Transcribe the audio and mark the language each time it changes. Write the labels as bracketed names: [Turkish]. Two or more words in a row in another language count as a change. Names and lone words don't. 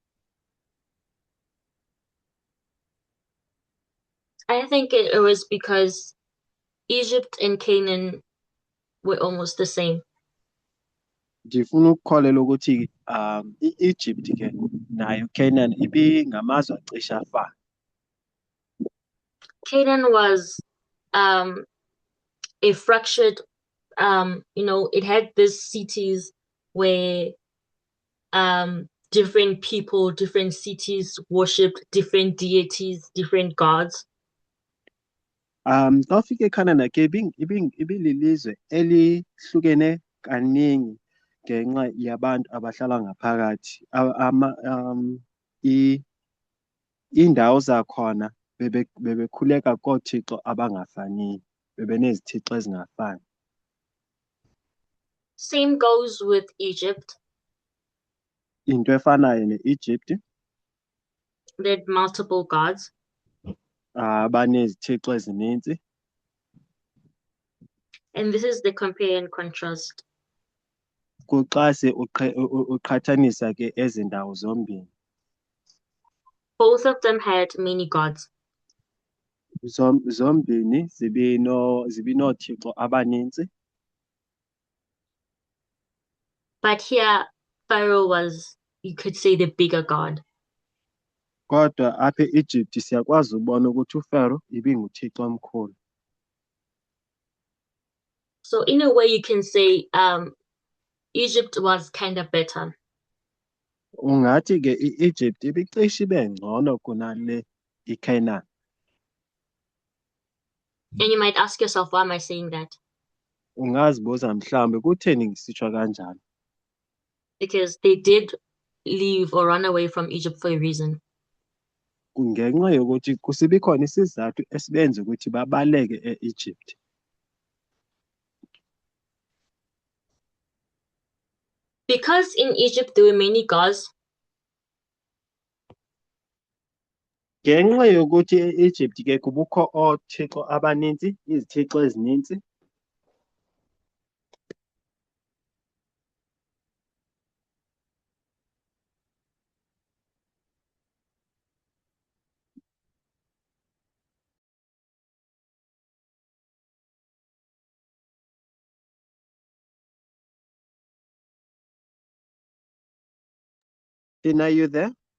[English] I think it was because Egypt and Canaan were almost the same. [Xhosa] Ndifuna ukukholelwa ukuthi i-Egypt ke nayo Canaan ibingamazwe acisha afana. [English] Canaan was a fractured, it had these cities where different people, different cities worshipped different deities, different gods. [Xhosa] Xa ufika eCanaan ke ibililizwe elihlukene kaningi ngenxa yabantu abahlala ngaphakathi. Indawo zakhona bebekhuleka koothixo abangafaniyo, bebenezithixo ezingafani. [English] Same goes with Egypt. [Xhosa] Into efanayo ne-Egypt. [English] They had multiple gods. [Xhosa] Banezithixo ezininzi. [English] And this is the compare and contrast. [Xhosa] Kuxa uqhathanisa ke ezi ndawo zombini. [English] Both of them had many gods. [Xhosa] Zombini zibinothixo abaninzi. [English] But here, Pharaoh was, you could say, the bigger god. [Xhosa] Kodwa apha e-Egypt siyakwazi ubona ukuthi uPharaoh ibinguthixo omkhulu. [English] So in a way, you can say Egypt was kind of better. [Xhosa] Ungathi ke i-Egypt ibicishe ibe ngcono kunale iCanaan. [English] And you might ask yourself, why am I saying that? [Xhosa] Ungazibuza mhlawumbe kutheni ngisitsho kanjalo. [English] Because they did leave or run away from Egypt for a reason. [Xhosa] kungenxa yokuthi kusibe khona isizathu esibenza ukuthi babaleke e-Egypt. [English] Because in Egypt there were many gods. [Xhosa] Ngenxa yokuthi e-Egypt ke kubukho othixo abaninzi, izithixo ezininzi. [English] Tina, are you there?